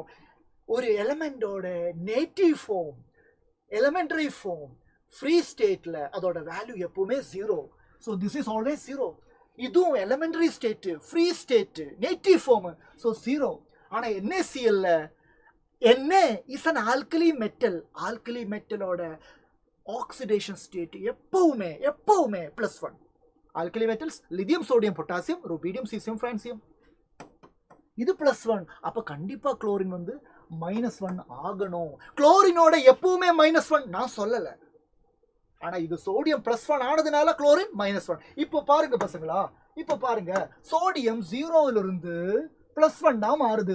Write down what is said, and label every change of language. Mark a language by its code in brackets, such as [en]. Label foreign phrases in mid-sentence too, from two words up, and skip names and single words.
[en] ஒரு எலிமெண்டோட native form, elementary form, free state அதோட வேல்யூ எப்பவுமே 0. So this is always 0. இதுவும் elementary state, free state, native form. ஸோ 0. ஆனா NaCl Na is an alkali metal. Alkali metalோட oxidation state எப்பவுமே +1. Alkali metals lithium, sodium, potassium, rubidium, cesium, francium. [ta] இது +1. அப்ப கண்டிப்பா குளோரின் வந்து -1 ஆகணும். குளோரினோட எப்பவுமே -1 நான் சொல்லல. ஆனா இது சோடியம் +1 ஆனதுனால குளோரின் -1. இப்போ பாருங்க பசங்களா, இப்போ பாருங்க, சோடியம் 0ல இருந்து +1 தான் மாறுது.